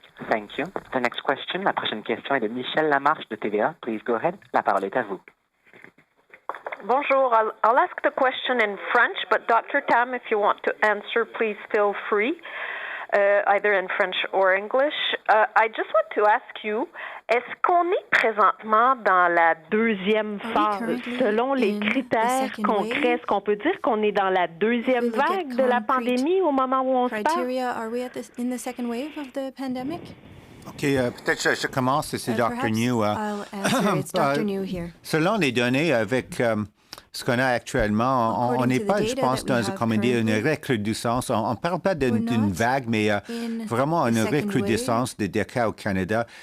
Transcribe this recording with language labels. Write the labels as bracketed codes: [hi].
[en] Thank you. The next question, [fr] la prochaine question est de Michel Lamarche de TVA. [en] Please go ahead. [fr] La parole est à vous. Bonjour. [en] I'll ask the question in French, but Dr. Tam, if you want to answer, please feel free, either in French or English. I just want to ask you, [fr] est-ce qu'on est présentement dans la deuxième phase? Selon les critères concrets, est-ce qu'on peut dire qu'on est dans la deuxième vague de la pandémie au moment où on se parle? [en] Are we in the second wave of the pandemic? [fr] OK, peut-être je commence, c'est Dr. Njoo. [en] I'll answer. It's Dr. Njoo here. [fr] Selon les données avec ce qu'on a actuellement, on n'est pas, je pense, dans une recrudescence. On ne parle pas d'une vague, mais vraiment une recrudescence des cas au Canada.